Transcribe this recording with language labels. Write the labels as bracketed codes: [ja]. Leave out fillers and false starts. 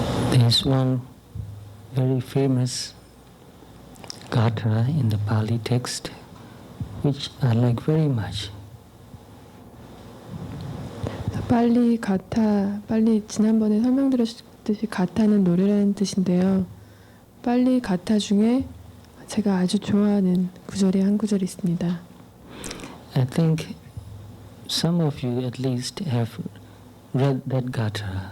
[en] There's one very famous gatha in the Pali text which I like very much. [ko] 빨리 지난번에 설명드렸듯이 가타는 노래라는 뜻인데요. 빨리 가타 중에 제가 아주 좋아하는 구절이 한 구절이 있습니다. [en] I think some of you at least have read that gatha.